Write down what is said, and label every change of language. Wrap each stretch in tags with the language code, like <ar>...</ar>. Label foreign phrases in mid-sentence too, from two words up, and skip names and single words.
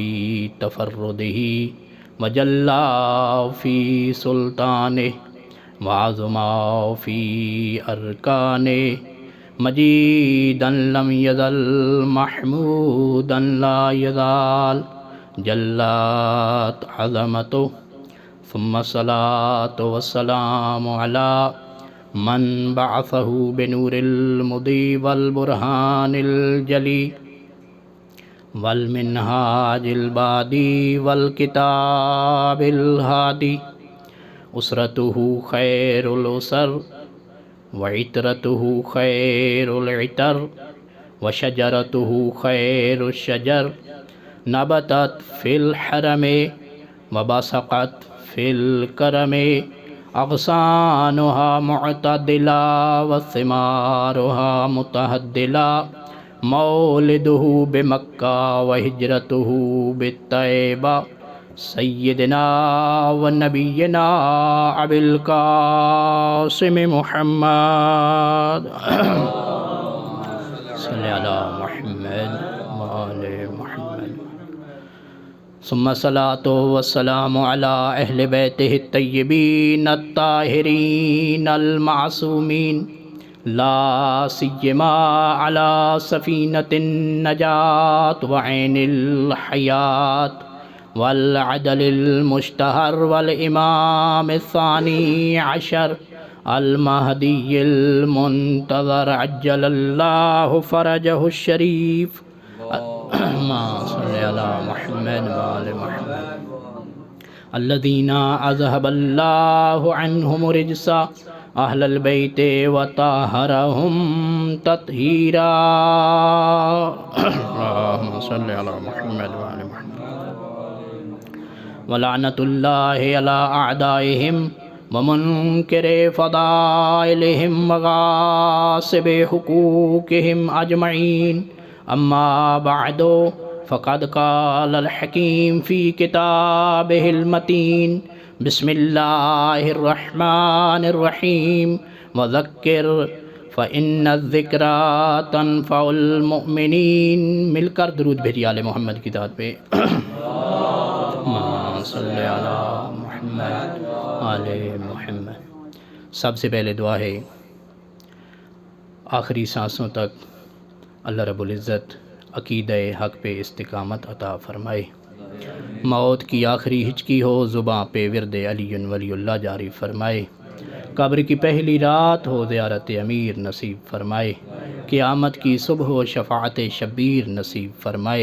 <ar>تفردہ وجلا فی سلطانہ وعظما فی ارکانہ مجیدا لم یزل محمودا لا یزال جلت عظمتہ ثم الصلاة والسلام علی من بعثہ بنور المضی والبرہان الجلی والمنہاج البادی والکتاب الہادی اسرتہ خیر الاسر وعطرتہ خیر العطر وشجرتہ خیر الشجر نبتت فی الحرم وبسقت فی الکرم اغصانها معتدلا وثمارها متہدلا مولدہ بمکہ وہجرتہ بالطیبہ سیدنا ونبینا ابی القاسم محمد صلی علی محمد وآل محمد ثم الصلاة والسلام علی اہل بیتہ الطیبین الطاہرین المعصومین لا سیما علی سفینۃ النجاة وعین الحیات والعدل المشتہر والامام الثانی عشر المہدی المنتظر عجل اللہ فرجہ الشریف اللہم صلی علی محمد وآل محمد الذین اذہب اللہ عنہم رجس اہل البیت وطہرہم تطہیرا اللہم صلی علی محمد وآل محمد ولعنت اللہ علی اعدائہم ومنکر فضائلہم وغاصب حقوقہم اجمعین اما بعد فقد قال الحکیم فی کتابہ المتین بسم اللہ الرحمن الرحیم وذکر فإن الذکرى تنفع المؤمنین</ar> <ur>مل کر درود بھیجیے آل محمد کی ذات پہ</ur> <ar>صلی علی محمد آل محمد</ar> <ur>سب سے پہلے دعا ہے آخری سانسوں تک اللہ رب العزت عقیدہ حق پہ استقامت عطا فرمائے، موت کی آخری ہچکی ہو زباں پہ ورد</ur> <ar>علی ولی اللہ</ar> <ur>جاری فرمائے، قبر کی پہلی رات ہو زیارت امیر نصیب فرمائے، قیامت کی صبح و شفاعت شبیر نصیب فرمائے۔</ur>